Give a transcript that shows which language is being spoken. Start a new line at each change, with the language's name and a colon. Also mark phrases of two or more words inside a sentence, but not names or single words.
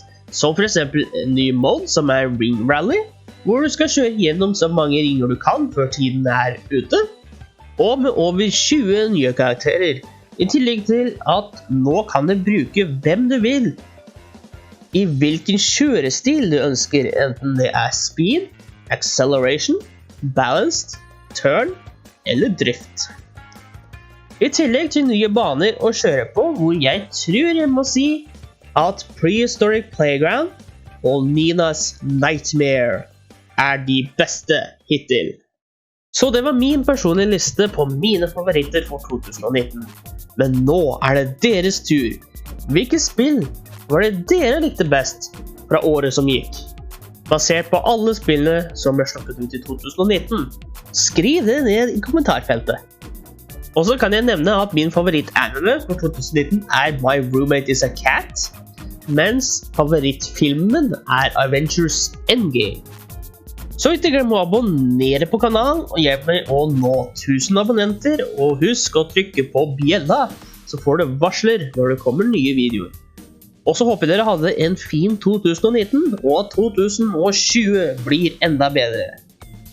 Norwegian: Som for eksempel en ny mode som er Ring Rally, hvor du skal kjøre gjennom så mange ringer du kan før tiden er ute. Og med over 20 nye karakterer, i tillegg til at nå kan du bruke hvem du vil, i hvilken kjørestil du ønsker, enten det er
English: speed, acceleration, balanced, turn
Norwegian: eller drift. I tillegg til nye baner å kjøre på, hvor jeg tror jeg må si at Prehistoric Playground og Ninas Nightmare er de beste hittil. Så det var min personlige liste på mine favoritter for 2019. Men nå er det deres tur. Hvilke spill var det dere likte best fra året som gikk? Basert på alle spillene som ble sluppet ut i 2019. Skriv det ned i kommentarfeltet. Og så kan jeg nevne at min favoritt-anime for 2019 er My Roommate is a Cat, mens favorittfilmen er Avengers Endgame. Så ikke glem å abonnere på kanalen og hjelpe meg å nå 1000 abonnenter, og husk å trykke på bjella, så får du varsler når det kommer nye videoer. Og så håper jeg dere hadde en fin 2019, og at 2020 blir enda bedre.